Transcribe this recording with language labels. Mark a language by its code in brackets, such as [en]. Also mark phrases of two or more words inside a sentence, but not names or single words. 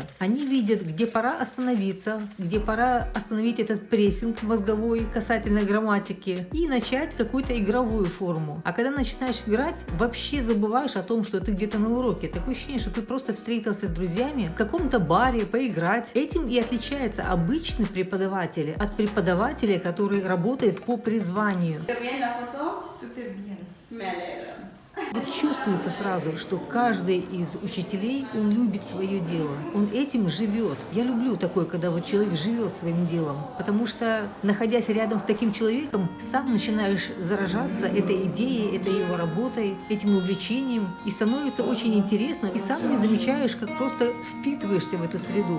[ru] Они видят, где пора остановиться, где пора остановить этот прессинг мозговой касательно грамматики, и начать какую-то игровую форму. А когда начинаешь играть, вообще забываешь о том, что ты где-то на уроке. Такое ощущение, что ты просто встретился с друзьями в каком-то баре поиграть. Этим и отличается обычный преподаватель от преподавателя, который работает по призванию. [es] Súper bien. Me alegro. [ru] Вот чувствуется сразу, что каждый из учителей, он любит свое дело, он этим живет. Я люблю такое, когда вот человек живет своим делом, потому что, находясь рядом с таким человеком, сам начинаешь заражаться этой идеей, этой его работой, этим увлечением, и становится очень интересно, и сам не замечаешь, как просто впитываешься в эту среду.